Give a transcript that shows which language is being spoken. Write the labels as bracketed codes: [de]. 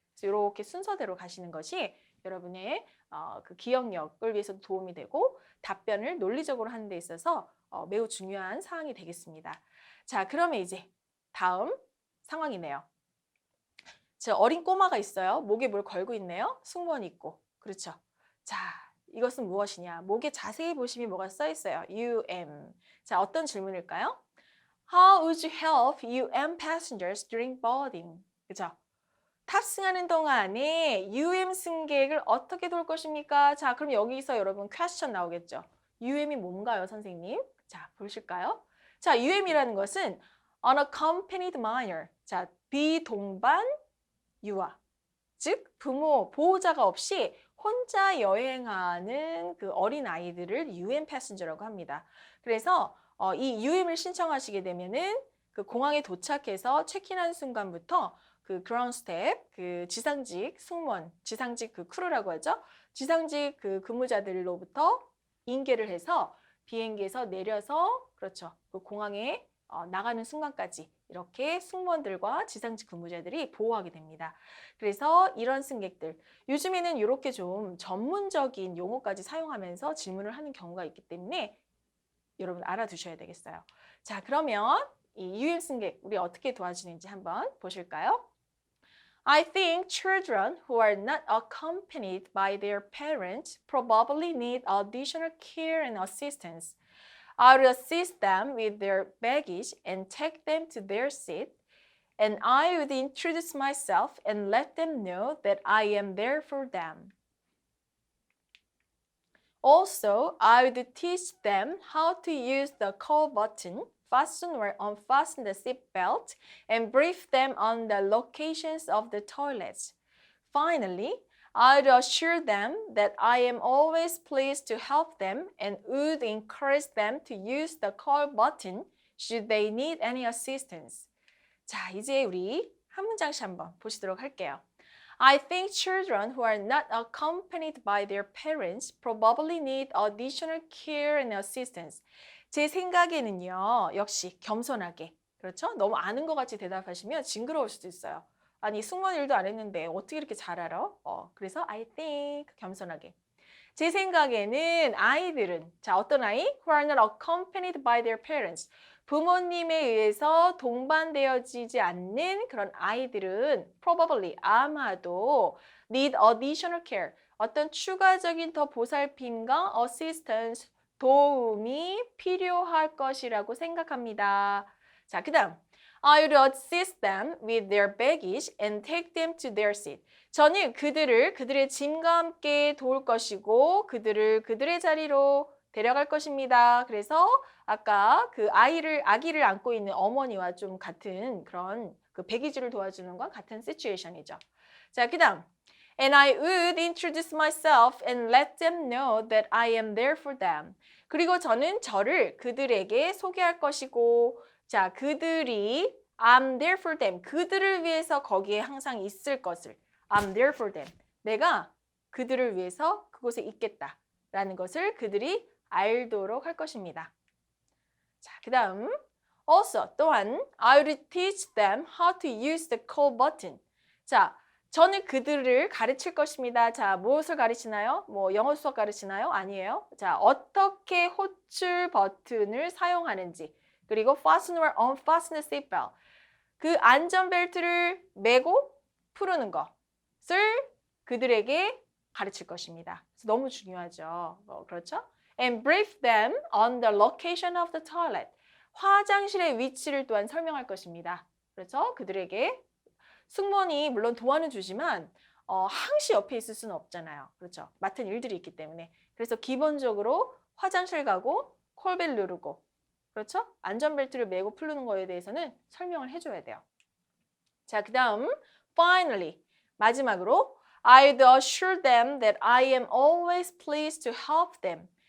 [ko] 그래서 이렇게 순서대로 가시는 것이 여러분의 그 기억력을 위해서도 도움이 되고 답변을 논리적으로 하는 데 있어서 매우 중요한 사항이 되겠습니다. 자, 그러면 이제 다음 상황이네요. 저 어린 꼬마가 있어요. 목에 뭘 걸고 있네요. 승무원이 있고. 그렇죠. 자, 이것은 무엇이냐? 목에 자세히 보시면 뭐가 써 있어요. UM. 자, 어떤 질문일까요? [en] How would you help UM passengers during boarding? [ko] 그죠? 탑승하는 동안에 UM 승객을 어떻게 도울 것입니까? 자, 그럼 여기서 여러분 question 나오겠죠. UM이 뭔가요, 선생님? 자, 보실까요? 자, UM이라는 것은 [en] unaccompanied minor. [ko] 자, 비동반 유아. 즉, 부모, 보호자가 없이 혼자 여행하는 그 어린 아이들을 UM 패신저라고 합니다. 그래서 이 UM을 신청하시게 되면은 그 공항에 도착해서 체크인하는 순간부터 그 그라운드 스텝, 그 지상직 승무원, 지상직 그 크루라고 하죠. 지상직 그 근무자들로부터 인계를 해서 비행기에서 내려서 그렇죠. 그 공항에 나가는 순간까지 이렇게 승무원들과 지상직 근무자들이 보호하게 됩니다. 그래서 이런 승객들, 요즘에는 이렇게 좀 전문적인 용어까지 사용하면서 질문을 하는 경우가 있기 때문에 여러분 알아두셔야 되겠어요. 자, 그러면 이 유임 승객 우리 어떻게 도와주는지 한번 보실까요? [en] I think children who are not accompanied by their parents probably need additional care and assistance. I will assist them with their baggage and take them to their seat, and I would introduce myself and let them know that I am there for them. Also, I would teach them how to use the call button, fasten or unfasten the seat belt, and brief them on the locations of the toilets. Finally, I'd assure them that I am always pleased to help them and would encourage them to use the call button should they need any assistance. [ko] 자, 이제 우리 한 문장씩 한번 보시도록 할게요. [en] I think children who are not accompanied by their parents probably need additional care and assistance. [ko] 제 생각에는요, 역시 겸손하게, 그렇죠? 너무 아는 것 같이 대답하시면 징그러울 수도 있어요. 아니, 승무원 일도 안 했는데 어떻게 이렇게 잘 알아? 그래서 [en] I think [ko] 겸손하게. 제 생각에는 아이들은 자 어떤 아이? [en] Who are not accompanied by their parents. [ko] 부모님에 의해서 동반되어지지 않는 그런 아이들은 [en] probably [ko] 아마도 [en] need additional care. [ko] 어떤 추가적인 더 보살핌과 assistance 도움이 필요할 것이라고 생각합니다. 자, 그다음 [en] I would assist them with their baggage and take them to their seat. [ko] 저는 그들의 짐과 함께 도울 것이고 그들의 자리로 데려갈 것입니다. 그래서 아까 그 아기를 안고 있는 어머니와 좀 같은 그런 그 배기지를 도와주는 것 같은 시츄에이션이죠. 자, 그다음 [en] And I would introduce myself and let them know that I am there for them. [ko] 그리고 저는 저를 그들에게 소개할 것이고 자, 그들이 [en] I'm there for them. [ko] 그들을 위해서 거기에 항상 있을 것을 [en] I'm there for them. [ko] 내가 그들을 위해서 그곳에 있겠다라는 것을 그들이 알도록 할 것입니다. 자, 그다음 [en] also [ko] 또한 [en] I will teach them how to use the call button. [ko] 자, 저는 그들을 가르칠 것입니다. 자, 무엇을 가르치나요? 뭐 영어 수업 가르치나요? 아니에요. 자, 어떻게 호출 버튼을 사용하는지 그리고 [en] fasten or unfasten the seatbelt. [ko] 그 안전벨트를 매고 푸르는 것을 그들에게 가르칠 것입니다. 너무 중요하죠. 그렇죠? [en] And brief them on the location of the toilet. [ko] 화장실의 위치를 또한 설명할 것입니다. 그래서 그들에게 승무원이 물론 도와는 주지만 항시 옆에 있을 수는 없잖아요. 그렇죠? 맡은 일들이 있기 때문에. 그래서 기본적으로 화장실 가고 콜벨 누르고 그렇죠? 안전벨트를 매고 풀는 거에 대해서는 설명을 해줘야 돼요. 자, 그 다음 [en] finally [ko] 마지막으로 [en] I'd assure them that I am always pleased to help them.